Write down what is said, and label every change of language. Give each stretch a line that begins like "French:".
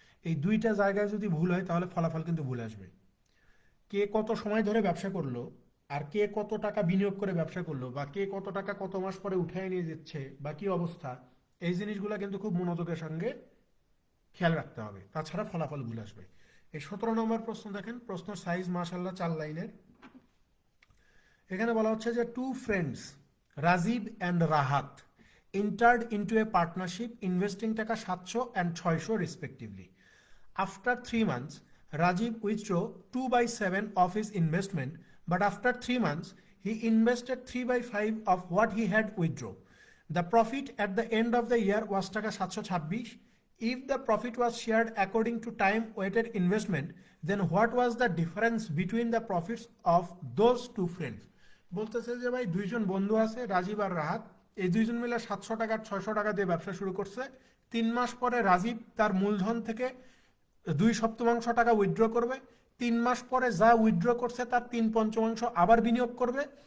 Bangla: এই দুইটা জায়গায় যদি ভুল হয় তাহলে ফলাফল কিন্তু ভুল আসবে। কে কত সময় ধরে ব্যবসা করলো আর কে কত টাকা বিনিয়োগ করে ব্যবসা করলো, বা কে কত টাকা কত মাস পরে উঠায় নিয়ে যাচ্ছে বা কি অবস্থা, এই জিনিসগুলো কিন্তু খুব মনোযোগের সঙ্গে খেয়াল রাখতে হবে, তাছাড়া ফলাফল ভুল আসবে। এই 17 নম্বর প্রশ্ন দেখেন, প্রশ্ন সাইজ মাশাল্লাহ 4 লাইনের। এখানে বলা হচ্ছে যে
English: Two friends Rajiv and Rahat entered into a partnership investing taka 700 and 600 respectively. After 3 months, Rajiv withdrew 2/7 of his investment, but after 3 months, he invested 3/5 of what he had withdrawn. The profit at the end of the year was taka 726. If the profit was shared according to time weighted investment, then what was the difference between the profits of those two friends?
Bangla: বলতেছে যে ভাই দুইজন বন্ধু আছে, রাজীব আর রাহাত, এই দুইজন মিলে 700 টাকা 600 টাকা দিয়ে ব্যবসা শুরু করছে। 3 মাস পরে রাজীব তার মূলধন থেকে 2/7 টাকা উইথড্র করবে। 3 মাস পরে যা উইথড্র করছে তার 3/5 আবার বিনিয়োগ করবে।